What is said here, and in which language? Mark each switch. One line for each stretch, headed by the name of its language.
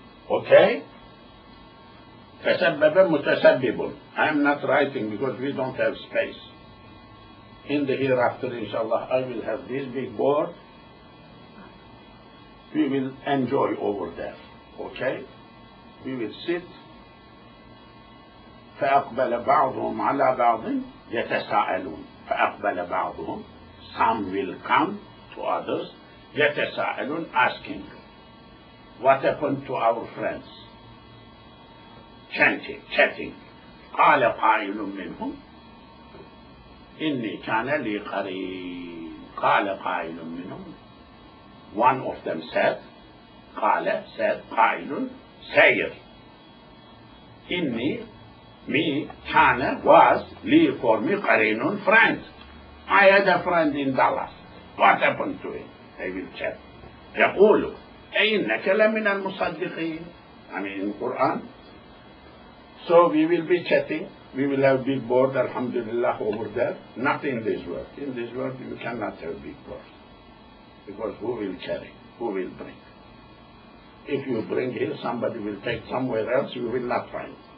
English: Okay?
Arabic: Tasabbaba mutasabbibun.
English: I am not writing because we don't have space. In the hereafter, inshallah, I will have this big board. We will enjoy over there. Okay? We will sit.
Arabic: فأقبل بعضهم على بعض يتساءلون. فأقبل بعضهم.
English: Some will come to others.
Arabic: يتساءلون,
English: asking. What happened to our friends? Chatting.
Arabic: قال قائل منهم إني كان لي قرين. قال قائل منهم.
English: One of them said, said, قائل, sayer.
Arabic: إني,
English: me,
Arabic: كان,
English: was,
Arabic: لي
English: for me,
Arabic: قرين,
English: friend. I had a friend in Dallas. What happened to him? I will check.
Arabic: يقول إنك لمن المصدقين.
English: In Quran. So we will be chatting. We will have big board, alhamdulillah, over there. Not in this world. In this world, you cannot have big board. Because who will carry? Who will bring? If you bring here, somebody will take somewhere else, you will not find.